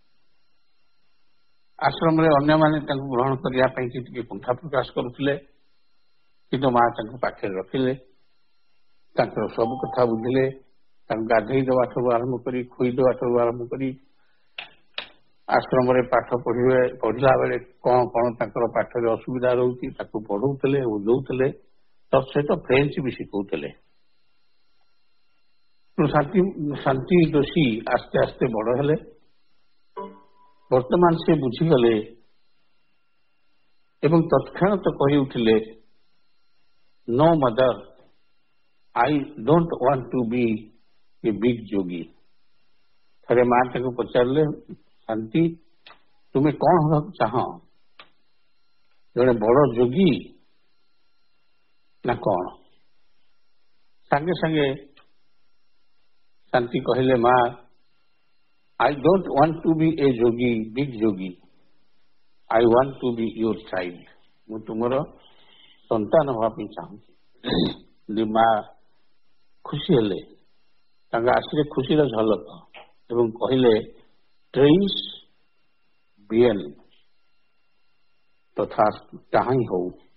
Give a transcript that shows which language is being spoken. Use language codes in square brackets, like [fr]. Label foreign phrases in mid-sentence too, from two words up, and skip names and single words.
[or] ଆଶ୍ରମରେ ଅନ୍ୟମାନେ ତାଙ୍କୁ ଗ୍ରହଣ କରିବା ପାଇଁ ଟିକେ କୁଣ୍ଠା ପ୍ରକାଶ କରୁଥିଲେ, କିନ୍ତୁ ମା ତାଙ୍କୁ ପାଖରେ ରଖିଲେ, ତାଙ୍କର ସବୁ କଥା ବୁଝିଲେ, ତାଙ୍କୁ ଗାଧେଇ ଦେବାଠାରୁ ଆରମ୍ଭ କରି, ଖୋଇ ଦେବାଠାରୁ ଆରମ୍ଭ କରି, ଆଶ୍ରମରେ ପାଠ ପଢିଲା ବେଳେ କଣ କଣ ତାଙ୍କର ପାଠରେ ଅସୁବିଧା ରହୁଛି ତାକୁ ପଢଉଥିଲେ, ବୁଝଉଥିଲେ, ତତ୍ ସହିତ ଫ୍ରେଞ୍ଚ ବି ଶିଖଉଥିଲେ। ଶାନ୍ତି ଦୋଷୀ ଆସ୍ତେ ଆସ୍ତେ ବଡ ହେଲେ। ବର୍ତ୍ତମାନ ସେ ବୁଝିଗଲେ ଏବଂ ତତ୍କ୍ଷଣାତ କହି ଉଠିଲେ, [en] "No mother, I don't want to be a big yogi." [or] ଥରେ ମା ତାକୁ ପଚାରିଲେ, ଶାନ୍ତି, ତୁମେ କଣ ହେବାକୁ ଚାହଁ, ଜଣେ ବଡ ଯୋଗୀ ନା କଣ? ସାଙ୍ଗେ ସାଙ୍ଗେ ଶାନ୍ତି କହିଲେ, ମା, [en] I don't want to be a yogi, big yogi. I want to be your child. [or] ମୁଁ ତୁମର ସନ୍ତାନ ହେବା ପାଇଁ ଚାହୁଁଛି। ମା ଖୁସି ହେଲେ, ତାଙ୍କ ଆଖିରେ ଖୁସିର ଝଲକ, ଏବଂ କହିଲେ, [fr] très bien, [or] ତଥା ତାହା ହିଁ ହଉ।